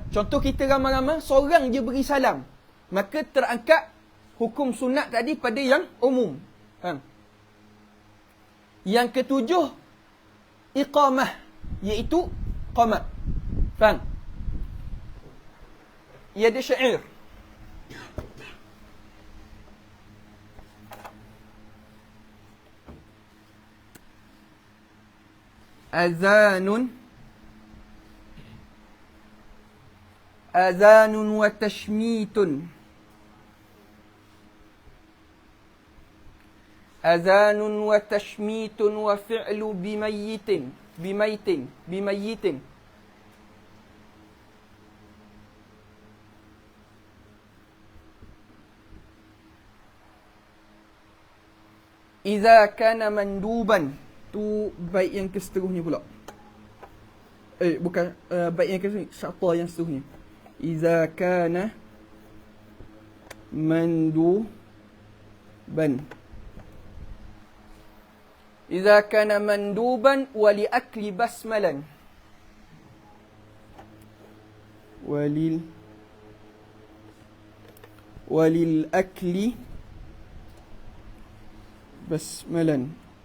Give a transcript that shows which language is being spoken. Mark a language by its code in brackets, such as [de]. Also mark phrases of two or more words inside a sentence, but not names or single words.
[ms] Contoh kita ramai-ramai, seorang je beri salam, maka terangkat hukum sunat tadi pada yang umum. Faham? Yang ketujuh, iqamah, iaitu qamat. Faham? Ia ada syair. [ar] أذان وتشميت. أذان وتشميت وفعل بميت. إذا كان مندوبا. [ms] Tu bait yang keseterusnya pula. Bukan bait yang keseterusnya, syata yang seterusnya. [ar] إذا كان مندوبا. إذا كان مندوبا وللآكل بسملة. وللآكل بسملة.